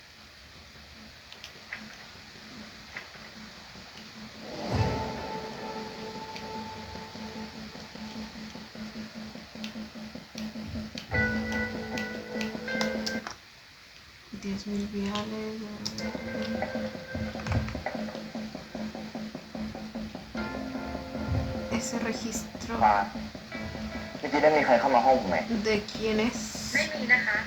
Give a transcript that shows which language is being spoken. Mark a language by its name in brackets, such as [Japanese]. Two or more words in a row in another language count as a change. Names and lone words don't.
[Spanish] $10,000 viales. Es ese registro [Thai] ปาเมื่อกี้ได้มีใครเข้ามาห้องผมไหม [Spanish] de quién es. [Thai] ไม่มีนะคะ